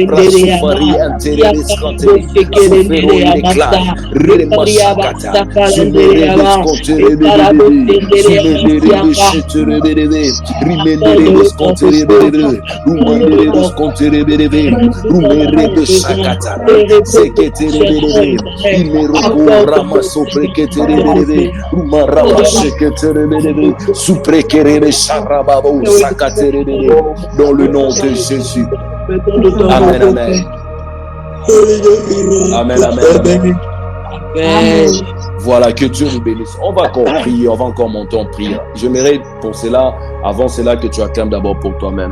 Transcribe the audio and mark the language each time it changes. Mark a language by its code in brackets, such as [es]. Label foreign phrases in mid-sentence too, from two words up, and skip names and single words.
[fr] reprasufari interélescante, souffero il éclate, remachakata, sumere descontere sumere deschetere rimendere descontere rumandere descontere rumere desakata, seketere imero ramaso preketere rumarama seketere suprekere charababo sakatere dans le nom de Jésus. Amen, amen. Amen, amen. Amen. Voilà, que Dieu nous bénisse. On va encore prier, on va encore monter en prière. Je mérite pour cela, avant cela, que tu acclames d'abord pour toi-même.